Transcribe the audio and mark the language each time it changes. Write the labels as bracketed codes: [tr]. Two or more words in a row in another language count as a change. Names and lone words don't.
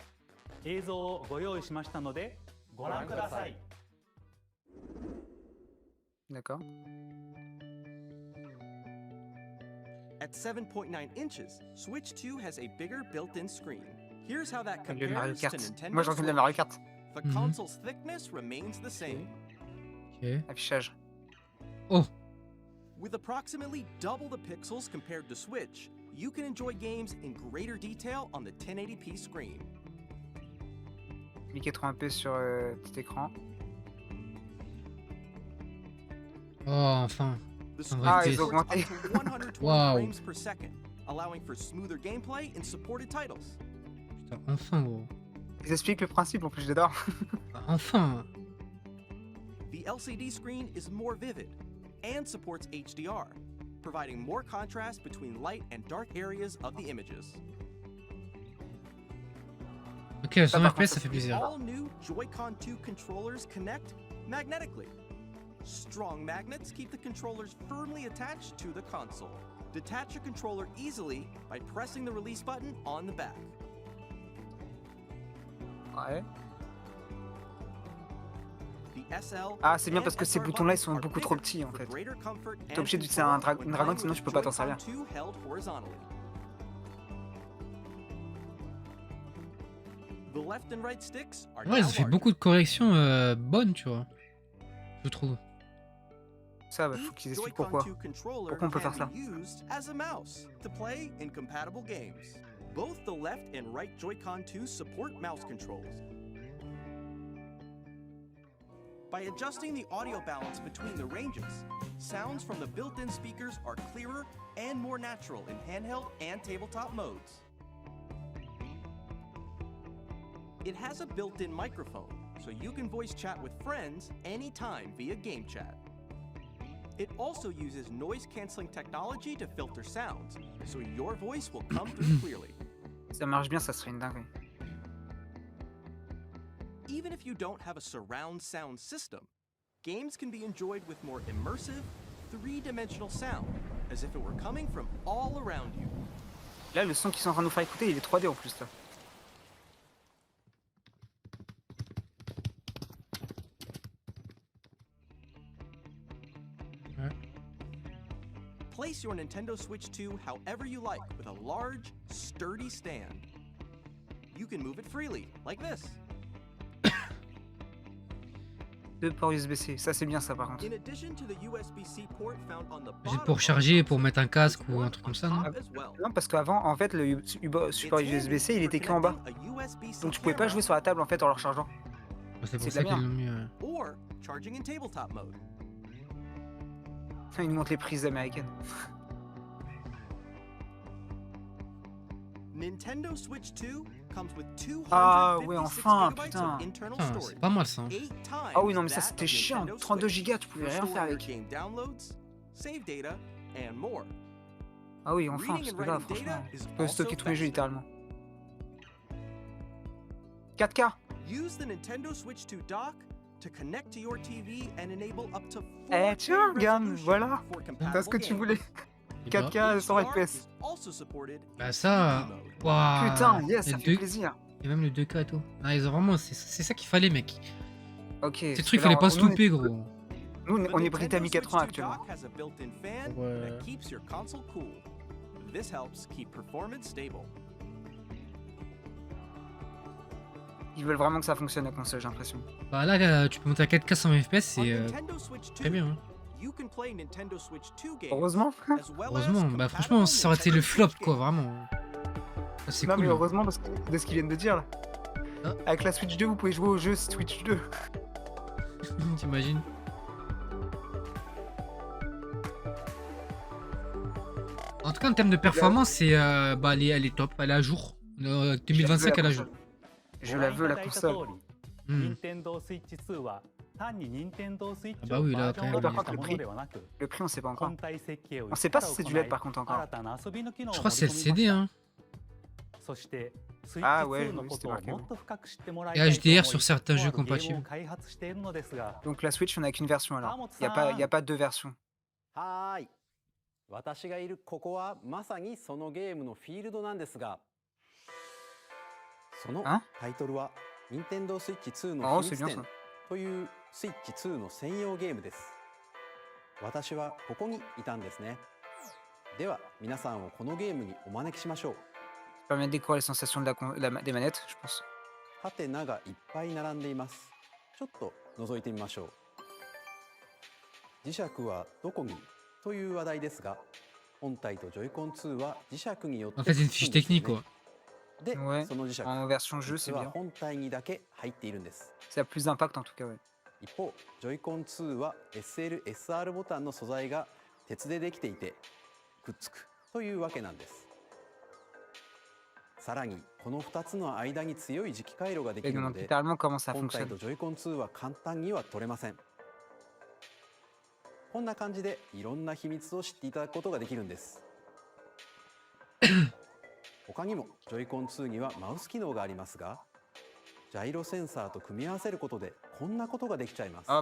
[ja] 映像をご用意しましたのでご覧ください。 [fr] D'accord. [en] At 7.9 inches, Switch 2 has a bigger built-in screen. Here's how that [fr] Comme le Mario [en] compares to Kart. Nintendo [fr] Moi, je reconnais le Mario Kart. [en] Switch. The Mhm. console's thickness remains the same. [fr] Ok. Affichage. Oh, [en] With approximately double the pixels compared to Switch, you can enjoy games in greater detail on the 1080p screen. [fr] 1080p sur petit écran. oh, enfin. [en] The [fr] En [en] screen [fr] vrai, ils c'est- ont [en] supports up [fr] augmenté. [en] to 120 Wow. frames per second, allowing for smoother gameplay in supported titles. [fr] Putain, enfin, gros. Ils expliquent le principe en plus, j'adore. Ah, enfin. [en] The LCD screen is more vivid and supports HDR, providing more contrast between light and dark areas of the images. [fr] Ok, 100 par contre, FPS, ça, ça fait c'est plaisir. [en] All new Joy-Con 2 controllers connect magnetically. Strong magnets keep the controllers firmly attached to the console. Detach your controller easily by pressing the release button on the back. [fr] Ouais. [en] The SL [fr] Ah, c'est bien [en] and [fr] parce que ces [en] SR [fr] boutons-là, ils [en] buttons [fr] sont [en] are [fr] beaucoup trop [en] bigger [fr] petits en [en] for [fr] fait. [en] greater comfort [fr] T'es [en] and [fr] obligé d'utiliser [en] control [fr] un [en] when [fr] dragon, [en] playing [fr] sinon [en] with [fr] tu peux pas t'en [en] Joy-Con [fr] servir. [en] 2 held horizontally. The left and right sticks are [fr] Ouais, [en] now [fr] ça fait [en] larger. [fr] beaucoup de corrections bonnes, tu vois. Je trouve. Ça, bah, faut [en] Each [fr] qu'ils expliquent [en] Joy-Con [fr] pourquoi. [en] 2 controller [fr] Pourquoi on peut [en] can [fr] faire ça? [en] be used as a mouse to play in compatible games. Both the left and right Joy-Con 2 support mouse controls. By adjusting the audio balance between the ranges, sounds from the built-in speakers are clearer and more natural in handheld and tabletop modes. It has a built-in microphone, so you can voice chat with friends anytime via game chat. It also uses noise-canceling technology to filter sounds, so your voice will come through clearly. [fr] Si ça marche bien, ça serait une dinguerie. [en] Even if you don't have a surround sound system, games can be enjoyed with more immersive, three-dimensional sound, as if it were coming from all around you. [fr] Là, le son qu'ils sont en train de nous faire écouter, il est 3D en plus là. [en] Place your Nintendo Switch 2 however you like with a large, sturdy stand. You can move it freely, like this. [fr] Deux ports USB-C, ça c'est bien ça par contre. [en] In addition to the USB-C port found on the [fr] J'ai [en] bottom [fr] pour [en] of the [fr] charger, pour [en] console, [fr] mettre un casque [en] there's [fr] ou un [en] one [fr] truc comme [en] on [fr] ça, non? [en] top as well. [fr] Non, parce qu'avant, en fait, le support [en] It's [fr] USB-C, il [en] handy [fr] était [en] for [fr] que en bas. [en] connecting a USB-C [fr] Donc tu pouvais pas [en] camera [fr] jouer sur la table en fait en le rechargeant. Ouais, c'est pour C'est ça de la qu'ils l'ont mis. [en] or charging in tabletop mode. [fr] Ils nous montrent les prises américaines. [en] Nintendo Switch 2 comes with 256 [fr] Ah ouais, enfin, [en] gigabytes [fr] putain. [en] of internal [fr] Putain, [en] storage. [fr] c'est pas mal ça. Hein. [en] 8 times [fr] Ah oui, non mais ça [en] that [fr] c'était of chiant. [en] Nintendo [fr] 32 [en] Switch. [fr] gigas, tu pouvais [en] For [fr] rien faire [en] storing your [fr] avec. [en] game downloads, save data, and more. [fr] Ah oui, enfin, [en] Reading [fr] parce [en] and [fr] que là, [en] writing [fr] franchement, [en] data is [fr] tu peux [en] also [fr] stocker tous mes jeux [en] faster. [fr] littéralement. 4K. [en] Use the Nintendo Switch 2 dock to connect to your TV and enable up to 4K [fr] Eh tiens, regarde, [en] resolution [fr] voilà. [en] for [fr] T'as ce [en] compatible [fr] que tu [en] games. [fr] voulais. Et bah, 4K 100 [en] HDR [fr] FPS. [en] is also supported [fr] bah [en] in [fr] ça. [en] TV mode. [fr] Waouh. Putain, yes, Et ça le fait 2 plaisir. et même le 2K et tout. Ah, ils ont vraiment. C'est ça qu'il fallait, mec. Ok. Ces parce trucs, que fallait là, pas se nous, on est- louper, gros. Nous, on est [en] The [fr] bridé à [en] Nintendo [fr] 1080 [en] Switch 2 [fr] actuellement. [en] dock has a built-in fan [fr] Ouais. [en] that keeps your console cool. This helps keep performance stable. [fr] Ils veulent vraiment que ça fonctionne la console, j'ai l'impression. Bah là, tu peux monter à 4K 120 FPS, [en] On [fr] c'est [en] Nintendo Switch 2, [fr] très bien. Hein. [en] you can play Nintendo Switch 2 games [fr] Heureusement. [en] as well as [fr] Heureusement, bah [en] compatible [fr] franchement, ça aurait été le [en] Nintendo [fr] flop, [en] Switch [fr] quoi, [en] games. [fr] vraiment. Ça, c'est Non cool. mais heureusement parce que de ce qu'ils viennent de dire là. Ah. Avec la Switch 2, vous pouvez jouer au jeu Switch 2. T'imagines? En tout cas, en termes de performance, c'est bah, elle est top, elle est à jour. 2025, elle est à jour. Je la veux la console. [ja] 任 Hmm. 天堂スイッチ2は単に任天堂スイッチ [fr] Ah bah [ja] を [fr] oui, [ja] バ [fr] là, [ja] ージョン [fr] quand [ja] ア [fr] même, [ja] ップしたものではなく、 [fr] Le prix on sait pas encore. [ja] 本体設計を [fr] On sait pas si c'est du LED par contre [ja] 新 [fr] encore. [ja] たな遊びの機能を [fr] Je [ja] 盛 [fr] crois [ja] り [fr] que c'est [ja] 込 [fr] le [ja] みま [fr] CD, [ja] した。 [fr] hein. [ja] そしてスイ [fr] Ah [ja] ッチ [fr] ouais, [ja] 2の [fr] oui, [ja] こ [fr] c'était [ja] とを [fr] marqué. [ja] もっと深く知ってもらい [fr] Et [ja] たいと思 [fr] HDR [ja] い、 [fr] sur certains [ja] とあ [fr] jeux [ja] るゲームを [fr] compatibles. [ja] 開発しているのですが、 [fr] Donc la Switch on a qu'une version alors. Vamos, Y a pas deux versions. [ja] はーい。私がいるここはまさにそのゲームのフィールドなんですが、そのあタイトルは任天堂スイッチ2 あの秘密 [fr] c'est bien [ja] 展 [fr] ça. [ja] というスイッチ2の専用ゲームです。私はここにいたんですね。では皆さんをこのゲームにお招きしましょう。 [fr] Ça permet de découvrir les sensations des manettes, je pense. [ja] ハテナがいっぱい並んでいます。ちょっと覗いてみましょう。磁石はどこにという話題ですが、本体とジョイコン2は磁石によって [fr] En fait, c'est une fiche technique, quoi. [ja] で、 [fr] Ouais, [ja] その磁石 [fr] en version jeu, [ja] 実 [fr] c'est [ja] は [fr] bien. [ja] 本体にだけ入っているんです。 [fr] Ça a plus d'impact en tout cas, ouais. [ja] 一方、ジョイコン2は SL、SR ボタンの素材が鉄でできていてくっつくというわけなんです。さらにこの2つの間に強い磁気回路ができ [fr] Et [ja] る [fr] demande [ja] ので、 [fr] littéralement comment ça [ja] 本体 [fr] fonctionne. [ja] とジョイコン2は簡単には取れません。こんな感じでいろんな秘密を知っていただくことができるんです。他にもジョイコン2にはマウス機能がありますが、ジャイロセンサーと組み合わせることでこんなことができちゃいます。